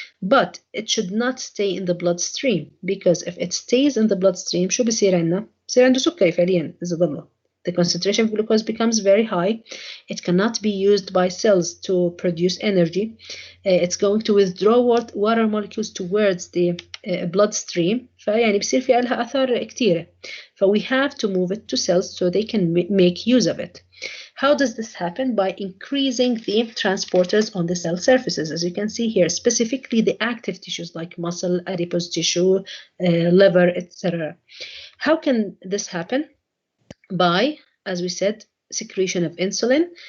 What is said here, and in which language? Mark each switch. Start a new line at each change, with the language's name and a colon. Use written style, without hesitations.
English: But it should not stay in the bloodstream, because if it stays in the bloodstream
Arabic: شو بصير عندنا؟ بصير عنده سكري فعليا إذا ضله.
English: The concentration of glucose becomes very high. It cannot be used by cells to produce energy. It's going to withdraw water molecules towards the bloodstream.
Arabic: فيعني بصير في لها آثار كتيرة.
English: We have to move it to cells so they can make use of it. How does this happen? By increasing the transporters on the cell surfaces, as you can see here, specifically the active tissues like muscle, adipose tissue, liver, etc. How can this happen? By, as we said, secretion of insulin.